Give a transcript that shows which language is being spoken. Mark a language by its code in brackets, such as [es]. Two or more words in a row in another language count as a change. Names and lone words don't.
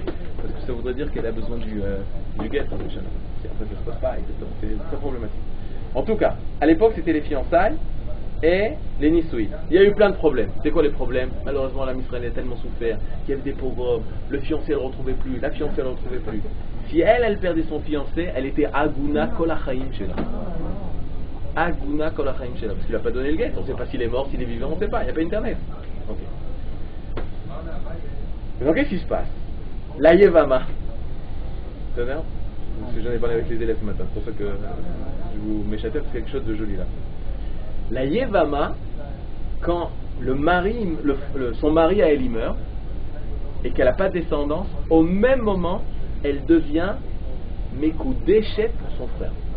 [fr] Parce que ça voudrait dire qu'elle a besoin du guet. En fait, ça se passe pas, c'est très problématique. En tout cas, à l'époque, c'était les fiançailles et les nisouïs. Il y a eu plein de problèmes. C'est quoi les problèmes? Malheureusement, la Israël a tellement souffert qu'il y avait des pogroms, le fiancé ne le retrouvait plus, la fiancée ne le retrouvait plus. Si elle perdait son fiancé, elle était [he] עגונה כל החיים שלה. עגונה כל החיים שלה. [fr] Parce qu'il n'a pas donné le guet. On ne sait pas s'il est mort, s'il est vivant, on ne sait pas. Il n'y a pas internet. Ok. Donc qu'est-ce qui se passe? La Yevama. C'est bien? Parce que j'en ai parlé avec les élèves ce matin. C'est pour ça que je vous m'échappe, c'est quelque chose de joli là. La Yevama, quand le mari, son mari à elle il meurt et qu'elle n'a pas de descendance, au même moment, elle devient Mekoudeshet pour son frère.